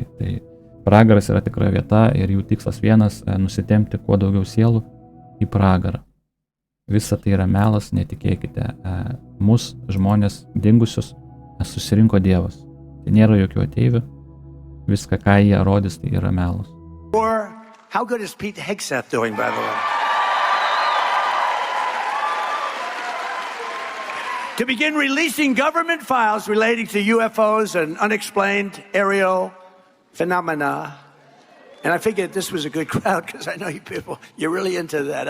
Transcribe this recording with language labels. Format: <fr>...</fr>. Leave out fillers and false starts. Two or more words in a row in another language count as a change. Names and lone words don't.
<lt>Tai pragaras yra tikra vieta ir jų tikslas vienas - nusitempti kuo daugiau sielų į pragarą. Visa tai yra melas, netikėkite. Mus, žmonės dingusius, susirinko Dievas. Tai nėra jokių ateivių. Viską, ką jie rodys, tai yra melas.</lt> <en>How good is Pete Hegseth doing, by the way? To begin releasing government files relating to UFOs and unexplained aerial phenomena. And I figured this was a good crowd because I know you people, you're really into that.</en>